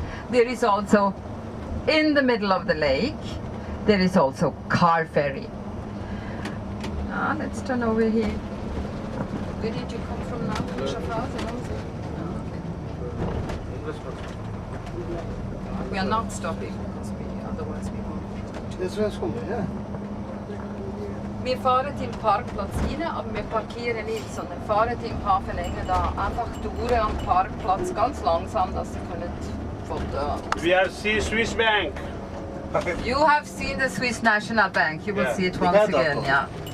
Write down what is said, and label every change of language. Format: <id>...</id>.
<en>There is also, in the middle of the lake, there is also car ferry. Let's turn over here. Where did you come from now? Schaffhausen also? We are not stopping, because otherwise we won't.</en> <de>Das wäre gut, ja. Wir fahren im Parkplatz rein, aber wir parkieren nicht, sondern fahren im Hafenenge da einfach durch am Parkplatz ganz langsam, dass Sie können Foto.</de> <en>We are see Swiss Bank. You have seen the Swiss National Bank. You will see it once again, yeah.</en>